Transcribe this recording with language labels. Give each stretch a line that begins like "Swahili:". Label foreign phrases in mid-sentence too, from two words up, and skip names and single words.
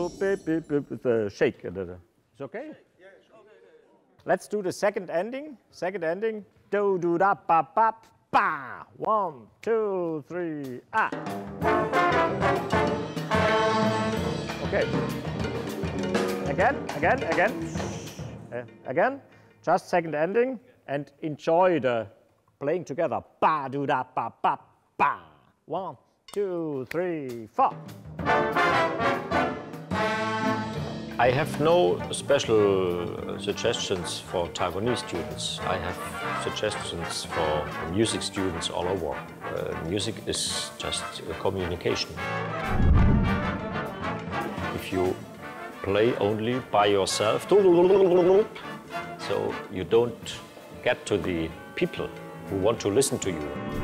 English: the shake. It's okay? Let's do the second ending. Second ending. Do do da ba ba ba. 1, 2, 3, ah. Okay. Again. Just second ending and enjoy the playing together. Ba do da ba ba ba. 1, 2, 3, 4. I have no special suggestions for Taiwanese students. I have suggestions for music students all over. Music is just a communication. If you play only by yourself, so you don't get to the people who want to listen to you.